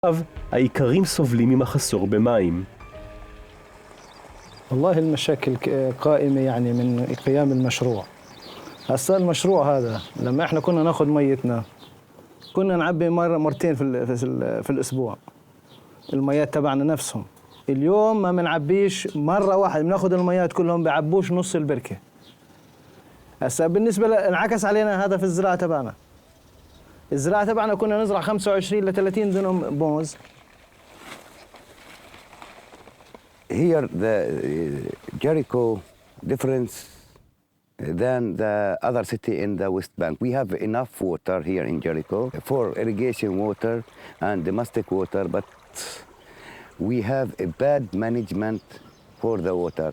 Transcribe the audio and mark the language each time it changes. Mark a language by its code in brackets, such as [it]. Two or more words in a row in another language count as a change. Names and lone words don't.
[he] העיקרים סובלים ממחסור במים. [ar] والله المشاكل قائمة يعني من قيام المشروع. هسا المشروع هذا لما احنا كنا ناخذ ميتنا كنا نعبي مرة مرتين في الأسبوع الميات تبعنا نفسهم. اليوم ما بنعبيش مرة واحدة، بناخذ الميات كلهم بيعبوش نص البركة. هسا بالنسبة انعكس علينا هذا في الزراعة تبعنا. الزراعة تبعنا كنا نزرع 25 ل 30 دنم موز. [en] Here the Jericho difference than the other city in the West Bank. We have enough water here in Jericho for irrigation water and domestic water, but we have a bad management for the water.